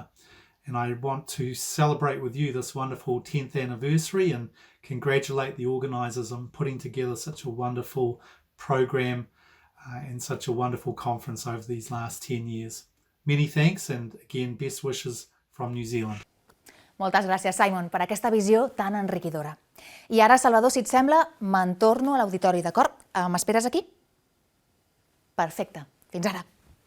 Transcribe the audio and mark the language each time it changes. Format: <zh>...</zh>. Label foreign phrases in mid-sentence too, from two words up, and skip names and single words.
<en>And I want to celebrate with you this wonderful 10th anniversary and congratulate the organisers on putting together such a wonderful program and such a wonderful conference over these last 10 years. Many thanks and again, best wishes from New Zealand.</en> <ca>Moltes gràcies, Simon, per aquesta visió tan enriquidora. I ara, Salvador, si et sembla, me'n torno a l'auditori, d'acord? M'esperes aquí? Perfecte. Fins ara.</ca>